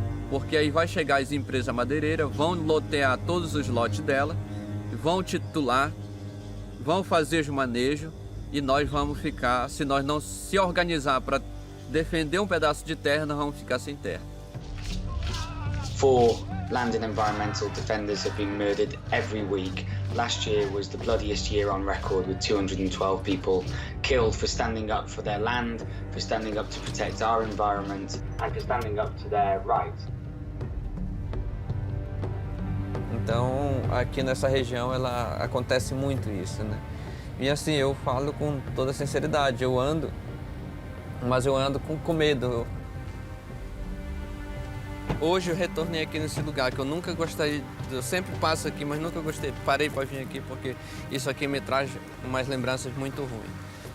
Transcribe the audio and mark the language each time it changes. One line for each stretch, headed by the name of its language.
Portuguese: Porque aí vai chegar as empresas madeireiras, vão lotear todos os lotes dela, vão titular, vão fazer os manejos e nós vamos ficar, se nós não se organizar para defender um pedaço de terra, nós vamos ficar sem terra.
English: Four land and environmental defenders have been murdered every week. Last year was the bloodiest year on record, with 212 people killed for standing up for their land, for standing up to protect our environment, and for standing up to their rights.
Portuguese: Então, aqui nessa região, ela acontece muito isso, né? E assim, eu falo com toda sinceridade, eu ando, mas eu ando com medo. Hoje eu retornei aqui nesse lugar que eu nunca gostaria, eu sempre passo aqui, mas nunca gostei, parei para vir aqui porque isso aqui me traz umas lembranças muito ruins.